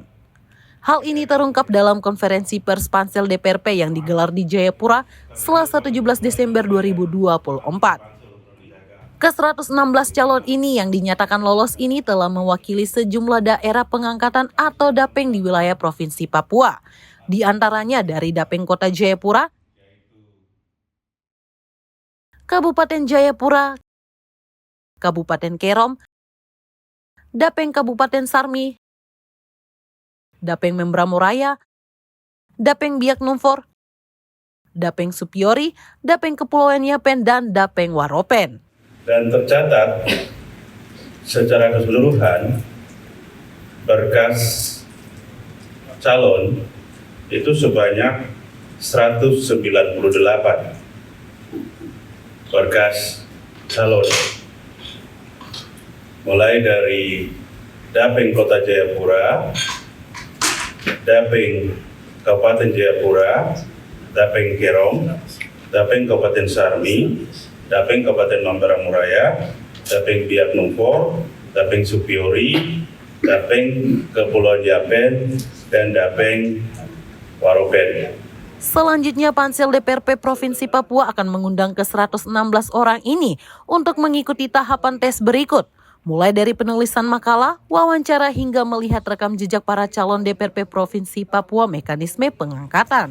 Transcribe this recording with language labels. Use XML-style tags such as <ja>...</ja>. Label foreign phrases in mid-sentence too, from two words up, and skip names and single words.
<id>Hal ini terungkap dalam konferensi pers Pansel DPRP yang digelar di Jayapura Selasa 17 Desember 2024. Ke-116 calon ini yang dinyatakan lolos ini telah mewakili sejumlah daerah pengangkatan atau Dapeng di wilayah Provinsi Papua. Di antaranya dari Dapeng Kota Jayapura, Kabupaten Jayapura, Kabupaten Kerom, Dapeng Kabupaten Sarmi, Dapeng Membramo Raya, Dapeng Biak Numfor, Dapeng Supiori, Dapeng Kepulauan Yapen, dan Dapeng Waropen. Dan tercatat secara keseluruhan berkas calon itu sebanyak 198 berkas calon, mulai dari Dapeng Kota Jayapura, Dapeng Kabupaten Jayapura, Dapeng Kerom, Dapeng Kabupaten Sarmi, Dapeng Kabupaten Membramo Raya, Dapeng Biak Numfor, Dapeng Supiori, Dapeng Kepulauan Yapen, dan Dapeng Waropen. Selanjutnya, Pansel DPRP Provinsi Papua akan mengundang ke-116 orang ini untuk mengikuti tahapan tes berikut, mulai dari penulisan makalah, wawancara, hingga melihat rekam jejak para calon DPRP Provinsi Papua Mekanisme Pengangkatan.</id>